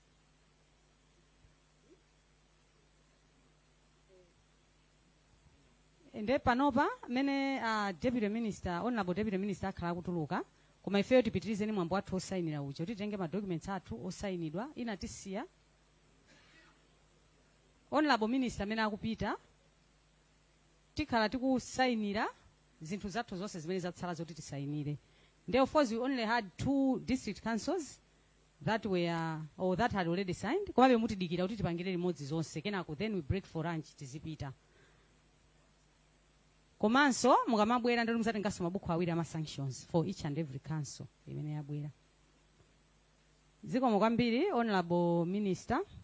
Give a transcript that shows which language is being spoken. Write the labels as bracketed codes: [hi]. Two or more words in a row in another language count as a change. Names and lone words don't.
[ny] Ende panopa amene Deputy Minister, Honorable Deputy Minister akhala akutuluka koma ifeyo tipitirize ni mwambo wathu osayinira uja kuti tenge ma documents athu osayinidwa inatisiya. Honorable Minister amene akupita tikhala tikusayinira zinthu zathu zonse zimene zatsala zoti tisayinire. [en] Therefore we only had 2 district councils that were or that had already signed. [ny] Komabe mutidikira kuti tipangire limodzi zonse kenako [en] then we break for lunch [ny] tizipita. Komanso mukamabwera ndoti muzatenganso mabuku awiri ama sanctions [en] for each and every council [ny] imene yabwera. Ziko kwambiri Honorable Minister.